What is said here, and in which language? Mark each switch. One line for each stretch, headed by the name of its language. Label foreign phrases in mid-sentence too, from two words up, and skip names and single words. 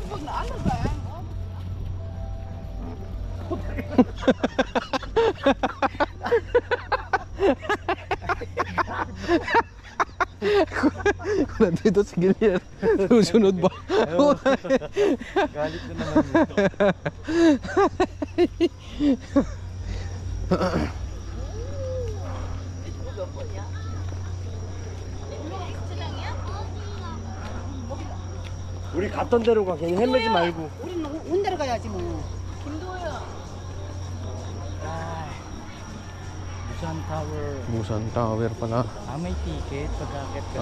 Filipino: Kung nandito si Gilian, susunod ba? Galit na naman dito.
Korean: 우리 갔던 데로 가. 괜히 헤매지 말고. 우리는 온 데로 가야지 뭐.
Filipino: Busan Tower. Busan Tower pala. May ticket pagkakit ka.